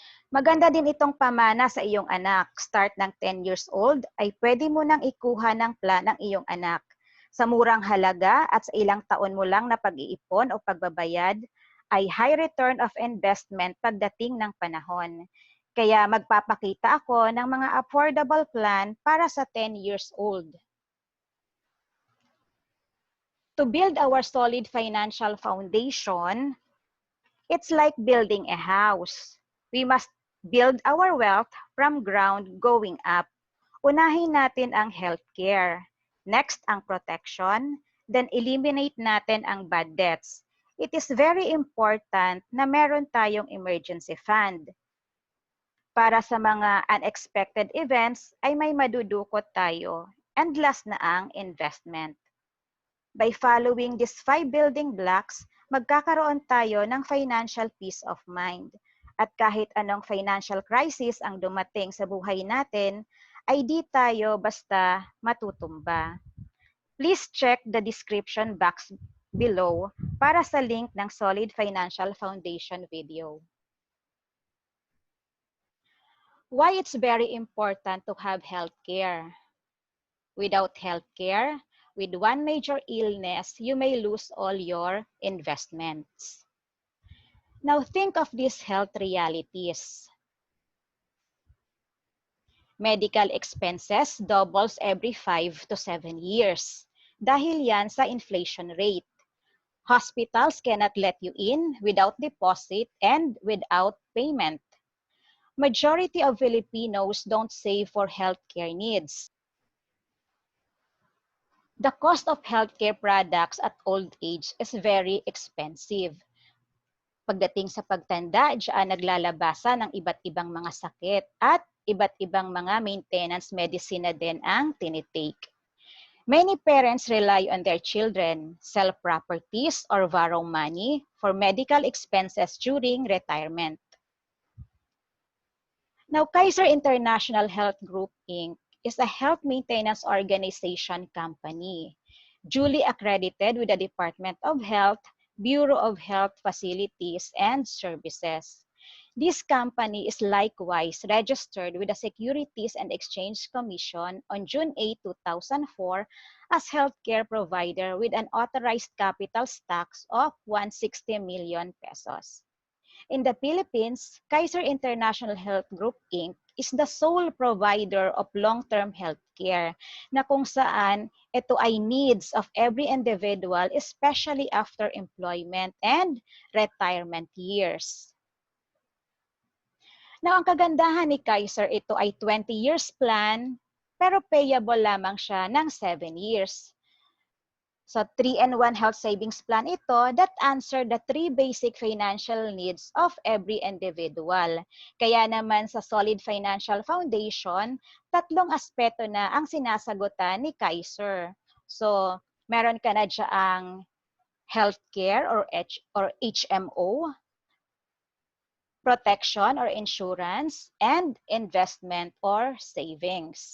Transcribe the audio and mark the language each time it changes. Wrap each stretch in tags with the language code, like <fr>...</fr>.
<tl>Maganda din itong pamana sa iyong anak. Start ng 10 years old ay pwede mo nang ikuha ng plan ng iyong anak. Sa murang halaga at sa ilang taon mo lang na pag-iipon o pagbabayad, ay</tl> <en>high return of investment</en> <tl>pagdating ng panahon. Kaya magpapakita ako ng mga affordable plan para sa 10 years old.</tl> <en>To build our solid financial foundation, it's like building a house. We must build our wealth from ground going up.</en> <tl>Unahin natin ang healthcare. Next, ang protection.</tl> <en>Then eliminate natin ang bad debts. It is very important</en> <tl>na meron tayong</tl> <en>emergency fund.</en> <tl>Para sa mga</tl> <en>unexpected events</en> <tl>ay may madudukot tayo.</tl> <en>And last na ang investment. By following these 5 building blocks,</en> <tl>magkakaroon tayo ng</tl> <en>financial peace of mind.</en> <tl>At kahit anong financial crisis ang dumating sa buhay natin, ay di tayo basta matutumba.</tl> <en>Please check the description box below</en> <tl>para sa</tl> <en>link ng Solid Financial Foundation video. Why it's very important to have healthcare? Without healthcare, with one major illness, you may lose all your investments. Now think of these health realities. Medical expenses doubles every 5 to 7 years.</en> <tl>Dahil yan sa</tl> <en>inflation rate. Hospitals cannot let you in without deposit and without payment. Majority of Filipinos don't save for healthcare needs. The cost of healthcare products at old age is very expensive.</en> <tl>Pagdating sa pagtanda, diyan naglalabasan ng iba't ibang mga sakit at iba't ibang mga</tl> <en>maintenance medicine</en> <tl>na din ang tinitake.</tl> <en>Many parents rely on their children, sell properties or borrow money for medical expenses during retirement. Now, Kaiser International Health Group, Inc. is a health maintenance organization company, duly accredited with the Department of Health, Bureau of Health Facilities and Services. This company is likewise registered with the Securities and Exchange Commission on June 8, 2004 as healthcare provider with an authorized capital stocks of 160 million pesos. In the Philippines, Kaiser International Health Group, Inc. is the sole provider of long-term healthcare</en> <tl>na kung saan ito ay</tl> <en>needs of every individual, especially after employment and retirement years.</en> <tl>Now, ang kagandahan ni Kaiser, ito ay</tl> <en>20 years plan,</en> <tl>pero payable lamang siya ng 7 years.</tl> <en>So, 3-in-1 health savings plan ito that answer the 3 basic financial needs of every individual.</en> <tl>Kaya naman sa Solid Financial Foundation, 3 aspeto na ang sinasagutan ni Kaiser.</tl> <en>So,</en> <tl>meron ka na dyaang</tl> <en>healthcare or HMO, protection or insurance, and investment or savings.</en>